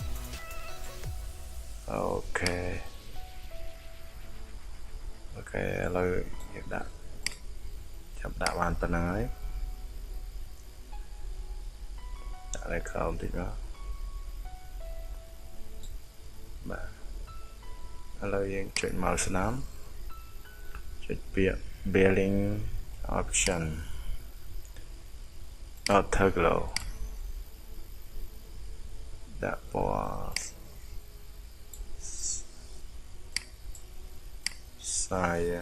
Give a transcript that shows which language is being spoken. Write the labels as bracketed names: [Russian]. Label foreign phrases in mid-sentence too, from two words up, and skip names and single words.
[Khmer] អូខេអូខេឥឡូវយើងដាក់ចាប់ដាក់បានប៉ុណ្ណឹងហើយដាក់លើក្រោមតិចមក បាទឥឡូវយើងចុចមកស្នាមចុចពាក្យ [English] building option afterglow [Khmer] ដាក់ពណ៌សាយ